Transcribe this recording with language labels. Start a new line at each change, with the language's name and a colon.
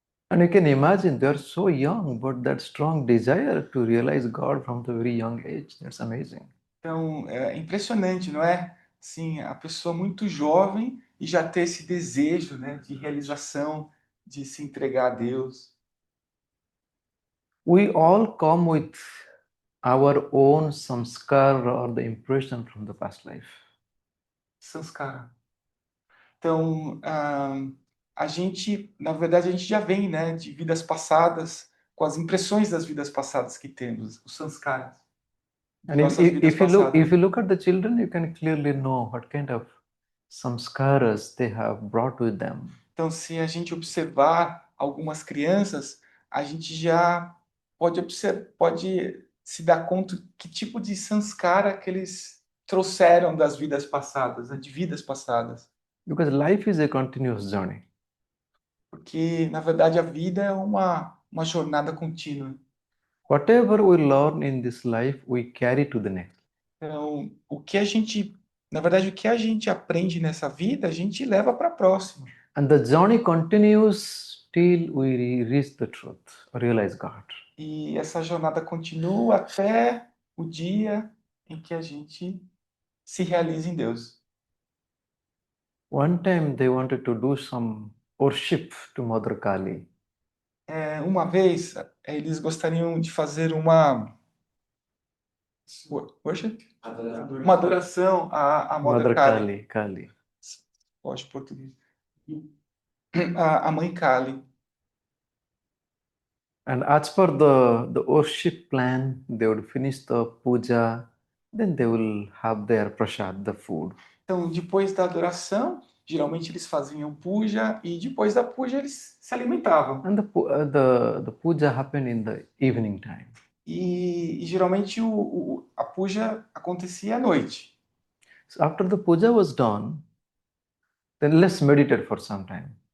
English: And you can imagine they are so young, but that strong desire to realize God from the very young age. That's amazing.
Portuguese: Então, é impressionante, não é? Sim, a pessoa muito jovem e já ter esse desejo, né, de realização, de se entregar a Deus.
English: We all come with our own samskar or the impression from the past life.
Sanskrit: Sanskara.
Portuguese: Então, a gente, na verdade, a gente já vem, né, de vidas passadas, com as impressões das vidas passadas que temos, os sanskaras, de
English: And
Portuguese: nossas vidas
English: if
Portuguese: passadas.
English: you look at the children, you can clearly know what kind of samskaras they have brought with them.
Portuguese: Então, se a gente observar algumas crianças, a gente já pode se dar conta que tipo de sanskara que eles trouxeram das vidas passadas, né, de vidas passadas.
English: Because life is a continuous journey.
Portuguese: Porque, na verdade, a vida é uma jornada contínua.
English: Whatever we learn in this life, we carry to the next.
Portuguese: Então, na verdade, o que a gente aprende nessa vida, a gente leva para a próxima.
English: And the journey continues till we reach the truth, realize God.
Portuguese: E essa jornada continua até o dia em que a gente se realiza em Deus.
English: One time they wanted to do some worship to Mother Kali.
Portuguese: Uma vez, eles gostariam de fazer uma
English: worship?
Portuguese: Uma adoração à
English: Mother Mother Kali.
Portuguese: Kali. Gosto de português. A Mãe Kali.
English: And as per the worship plan, they would finish the puja, then they will have their prasad, the food.
Portuguese: Então, depois da adoração, geralmente eles faziam puja e depois da puja eles se alimentavam.
English: And the puja happened in the evening time.
Portuguese: E geralmente a puja acontecia à noite.
English: So after the puja was done, then let's meditate for some time.